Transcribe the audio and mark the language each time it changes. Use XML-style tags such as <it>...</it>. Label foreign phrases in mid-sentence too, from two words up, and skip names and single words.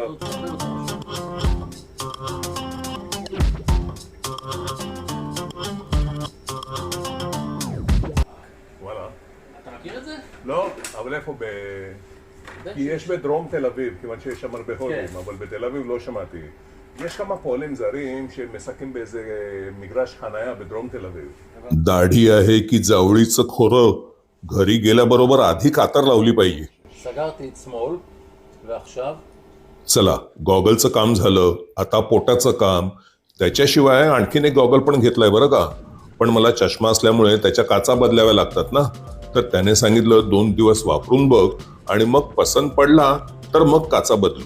<he>וואלה. אתה מכיר את זה? לא, אבל איפה ב... כי יש בדרום תל אביב, כיוון שיש שם הרבה הודים, אבל בתל אביב לא שמעתי. יש כמה פועלים זרים שמשחקים באיזה מגרש חנייה בדרום תל अवीव.</he> <mr>दाढी आहे की जावळीचं खोरं घरी गेल्याबरोबर आधी कातर लावली पाहिजे.</mr> <he>סגרתי את שמאל, ועכשיו?</he> <mr>चला, गॉगलचं काम झालं, आता पोटाचं काम. त्याच्याशिवाय आणखीन एक गॉगल पण घेतलाय बरं का. पण मला चष्मा असल्यामुळे त्याच्या काचा बदलाव्या लागतात ना. तर त्याने सांगितलं 2 दिवस वापरून बघ आणि मग पसंत पडला तर मग काचा बदलू.</mr>